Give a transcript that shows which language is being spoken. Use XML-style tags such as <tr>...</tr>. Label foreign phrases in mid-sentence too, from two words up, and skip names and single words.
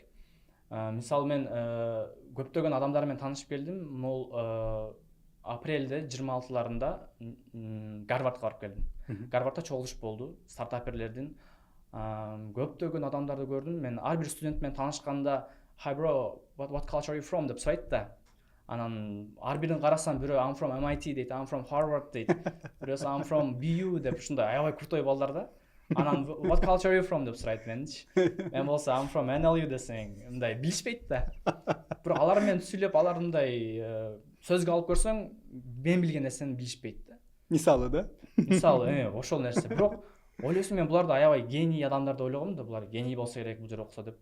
<ky>Мисалы мен көптөгөн адамдар менен таанышып келдим. Могул апрелде 26-ларында Гарвардга барып келдим. Гарвардда чогулуш болду стартаперлердин. Көптөгөн адамдарды көрдүм. Мен ар бир студент менен таанышканда</ky> <en>"Hi bro, what culture are you from?"</en> <ky>деп сурайт да. Анан ар бирин карасам, бирөө</ky> <en>I'm from MIT</en> <ky>дейт,</ky> <en>I'm from Harvard</en> <ky>дейт, бирөөсү</ky> <en>I'm from BU</en> <ky>деп ушундай аябай крутой балдар да. Анан</ky> <en>what culture are you from</en> <ky>деп сурайт менчи. Мен болсо</ky> <en>I'm from NLU</en> <ky>десең, мындай билишпейт да. Бирок алар менен сүйлөп, алар мындай сөзгө алып көрсөң, мен билген нерсени билишпейт да. Мисалы да. Мисалы, ошол нерсе. Бирок ойлойсуң, мен буларды аябай гений адамдарды ойлогом да, булар гений болсо керек бул жер окуса деп.</ky>